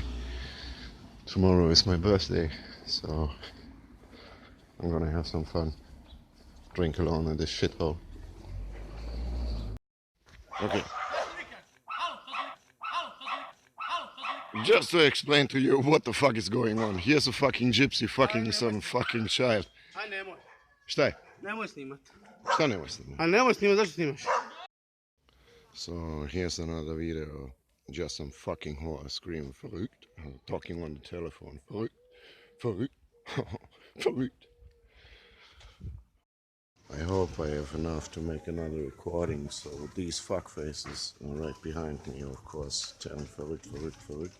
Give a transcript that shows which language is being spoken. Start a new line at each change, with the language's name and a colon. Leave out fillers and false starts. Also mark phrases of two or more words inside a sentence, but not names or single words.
English: Tomorrow is my birthday, so I'm gonna have some fun. Drink alone in this shithole. Okay. Just to explain to you what the fuck is going on. Here's a fucking gypsy fucking some fucking child.
Serbian: Šta je? Nemoj snimat. Šta nemoj snimat? A nemoj snimat, zašto snimaš?
English: So here's another video. Just some fucking whore screaming verrückt, talking on the telephone.
German: Verrückt, verrückt, verrückt.
English: I hope I have enough to make another recording, so these fuckfaces are right behind me, of course, telling
German: verrückt, verrückt, verrückt.